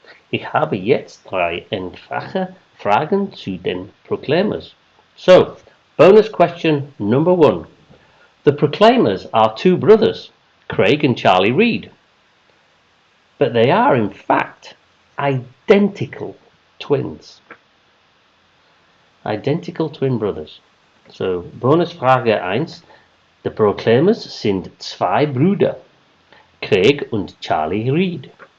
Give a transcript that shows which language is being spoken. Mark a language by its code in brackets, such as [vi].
[de] Ich habe jetzt 3 einfache Fragen zu den Proclaimers. [en] So, bonus question number 1. The Proclaimers are 2 brothers, Craig and Charlie Reid. But they are, in fact, identical twins. Identical twin brothers. [de] So, Bonusfrage 1. The Proclaimers sind 2 Brüder, Craig und Charlie Reid.